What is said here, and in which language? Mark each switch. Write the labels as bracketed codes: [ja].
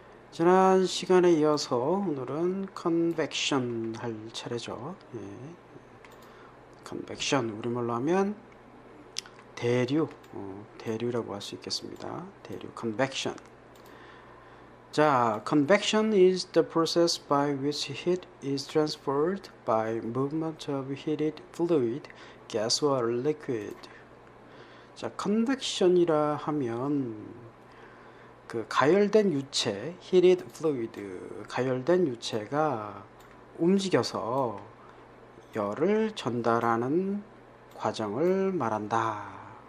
[ko] 지난 시간에 이어서 오늘은 컨벡션 할 차례죠. 예. 컨벡션 우리말로 하면 대류라고 할 수 있겠습니다. 대류, convection. [en] 자, convection is the process by which heat is transferred by movement of heated fluid, gas or liquid. [ko] 자, convection이라 하면 그 가열된 유체, heated fluid, 가열된 유체가 움직여서 열을 전달하는 과정을 말한다.